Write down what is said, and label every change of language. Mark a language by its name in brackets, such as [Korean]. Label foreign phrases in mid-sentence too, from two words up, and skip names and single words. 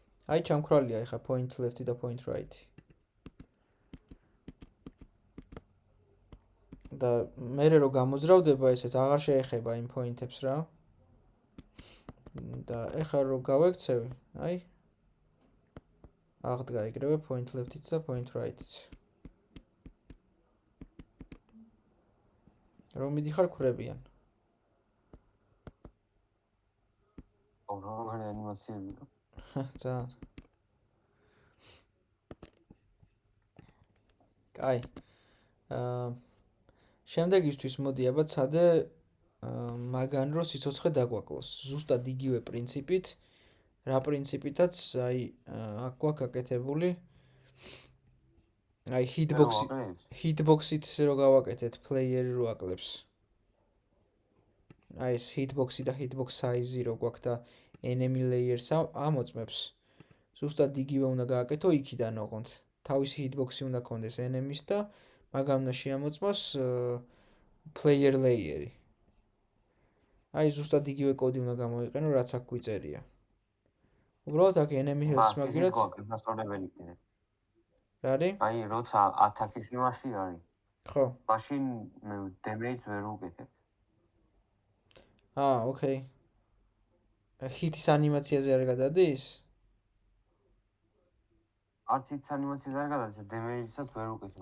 [Georgian] აი ჩამქრალია ეხა [English] point left [Georgian] და [English] point right. [Georgian] და მე რო გამოძრავდება ესეც აღარ შეეხება იმ პოინტებს რა. და ეხა რო გავექცევი, აი აღდგა ეგრევე [English] point left-იც [Georgian] და [English] point right-იც. [Georgian] რომ მიდიხარ ქრებიან. როგორი ანიმაციები. ძალიან. კაი. შემდეგისთვის მოდი აბა ცადე მაგან რო სიცოცხლე დაგვაკლოს. ზუსტად იგივე პრინციპით, რა პრინციპითაც აი აქ გვაქვს გაკეთებული. აი hitbox-ით რო გავაკეთეთ player-ი რო აკლებს. აი ეს hitbox-ი და [English] hitbox size-ი [Georgian] რო გვაქვს და [English] enemy layers [Georgian] ამოწმებს. ზუსტად იგივე უნდა გააკეთო იქიდან ოღონდ. თავისი hitbox-ი უნდა კონდეს enemy-ს და მაგან უნდა შეამოწმოს [English] player layer-ი. [Georgian] აი ზუსტად იგივე კოდი უნდა გამოიყენო, რაც აქ გვიწერია. უბრალოდ აქ [English] enemy health [Georgian] მაგირად გასწორებელი კიდე. რა არის? აი როცა ატაკის იმაში არის. ხო. მაშინ მე damage ვერ უკეთებ. ოკეი. hit-ის ანიმაციაზე არ გადადის? არც hit-ის ანიმაციაზე არ გადადის, damage-საც ვერ უკეთებ.